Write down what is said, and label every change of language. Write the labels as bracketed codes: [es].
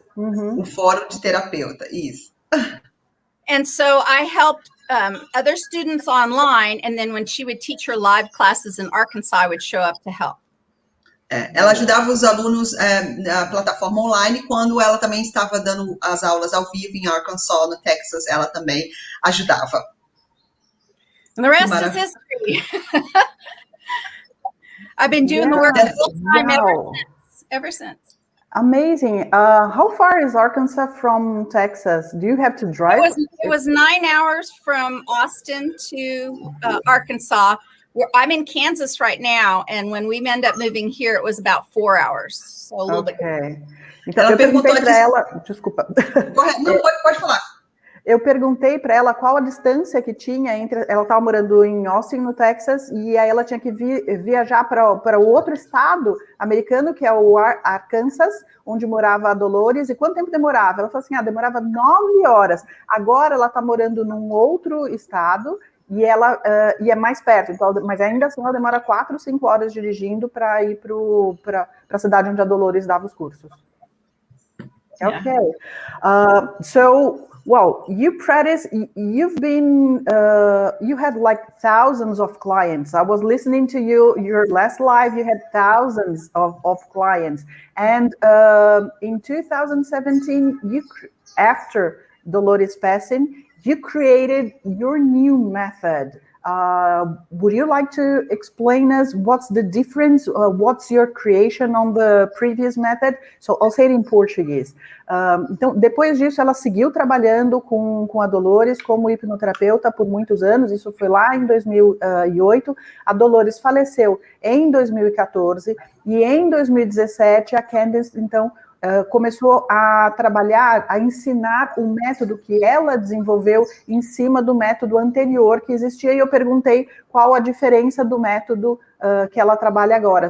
[pt] Um fórum de terapeuta, isso. [en] And so I helped other students online, and then when she would teach her live classes in Arkansas, I would show up to help. [pt] Ela ajudava os alunos na plataforma online, quando ela também estava dando as aulas ao vivo em Arkansas, no Texas, ela também ajudava. [en] And the rest is history. I've been doing the work full time ever since. Amazing. How far is Arkansas from Texas? Do you have to drive? It was 9 hours from Austin to Arkansas. I'm in Kansas right now, and when we end up moving here, it was about 4 hours. So a little bit. [pt] Então, eu perguntei para ela... Desculpa. Não, pode falar. Eu perguntei para ela qual a distância que tinha entre... Ela estava morando em Austin, no Texas, e aí ela tinha que viajar para o outro estado americano, que é o Arkansas, onde morava a Dolores. E quanto tempo demorava? Ela falou assim, demorava 9 horas. Agora ela está morando num outro estado, e ela é mais perto, então, mas ainda assim ela demora 4 ou 5 horas dirigindo para ir para a cidade onde a Dolores dava os cursos. [en] Yeah. Okay. So, well, you practice, you had like thousands of clients. I was listening to your last live, you had thousands of clients. And in 2017, after Dolores passing, you created your new method. Would you like to explain us what's the difference? What's your creation on the previous method? So I'll say it in Portuguese. [pt] Então, depois disso, ela seguiu trabalhando com a Dolores como hipnoterapeuta por muitos anos. Isso foi lá em 2008. A Dolores faleceu em 2014 e em 2017 a Candace, então, começou a trabalhar, a ensinar o método que ela desenvolveu em cima do método anterior que existia, e eu perguntei qual a diferença do método que ela trabalha agora.